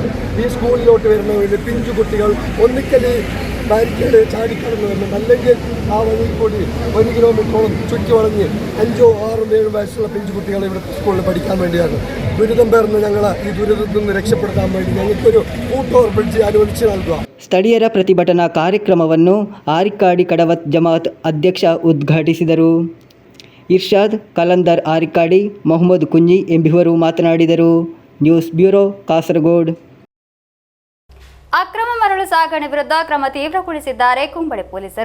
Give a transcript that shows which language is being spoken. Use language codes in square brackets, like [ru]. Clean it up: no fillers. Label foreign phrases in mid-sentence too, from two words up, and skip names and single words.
[ml] ഈ സ്കൂളിലോട്ട് വരുന്നവരിൽ പിഞ്ചു കുട്ടികൾ ഒന്നിക്കൽ ബാരിക്കേഡ് ചാടിക്കടന്ന് വരുന്നുണ്ട്. അല്ലെങ്കിൽ ആ വഴിയിൽ കൂടി 1 കിലോമീറ്ററോളം ചുറ്റി വളഞ്ഞ് 5, 6, 7 വയസ്സുള്ള പിഞ്ചു കുട്ടികൾ ഇവിടെ സ്കൂളിൽ പഠിക്കാൻ വേണ്ടിയാണ്. ദുരിതം പേർന്ന് ഞങ്ങൾ ഈ ദുരിതത്തിൽ നിന്ന് രക്ഷപ്പെടുത്താൻ വേണ്ടി ഞങ്ങൾക്കൊരു ഫൂട്ഓവർ ബ്രിഡ്ജ് അനുവദിച്ച് നൽകുക. [kn] ಸ್ಥಳೀಯರ ಪ್ರತಿಭಟನಾ ಕಾರ್ಯಕ್ರಮವನ್ನು ಆರಿಕಾಡಿ ಕಡವತ್ ಜಮಾತ್ ಅಧ್ಯಕ್ಷ ಉದ್ಘಾಟಿಸಿದರು. ಇರ್ಷಾದ್ ಕಲಂದರ್ ಆರಿಕಾಡಿ, ಮೊಹಮ್ಮದ್ ಕುಂಜಿ ಎಂಬಿವರು ಮಾತನಾಡಿದರು. ನ್ಯೂಸ್ ಬ್ಯೂರೋ ಕಾಸರಗೋಡ್. ಅಕ್ರಮ ಮರಳು ಸಾಗಣೆ ವಿರುದ್ಧ ಕ್ರಮ ತೀವ್ರಗೊಳಿಸಿದ್ದಾರೆ ಕುಂಬಳೆ ಪೊಲೀಸರು.